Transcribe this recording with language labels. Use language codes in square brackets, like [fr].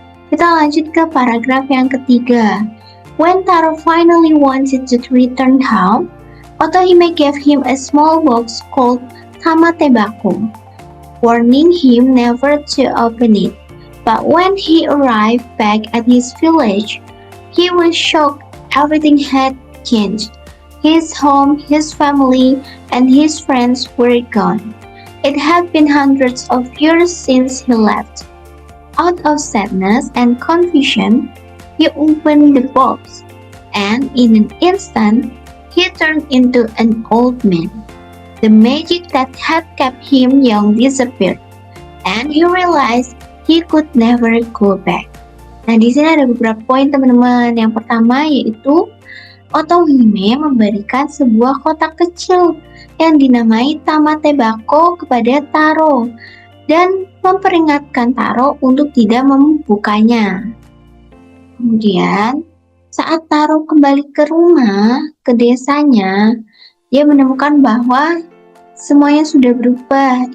[id] Kita lanjut ke paragraf yang ketiga. [en] When Taro finally wanted to return home, Otohime gave him a small box called Tamatebako, warning him never to open it. But when he arrived back at his village, he was shocked. Everything had changed. His home, his family, and his friends were gone. It had been hundreds of years since he left. Out of sadness and confusion, he opened the box, and in an instant, he turned into an old man. The magic that had kept him young disappeared, and he realized he could never go back. [id] Nah, di sini ada beberapa poin teman-teman. Yang pertama yaitu Otohime memberikan sebuah kotak kecil yang dinamai Tamatebako kepada Taro dan memperingatkan Taro untuk tidak membukanya. Kemudian, saat Taro kembali ke rumah, ke desanya, dia menemukan bahwa semuanya sudah berubah.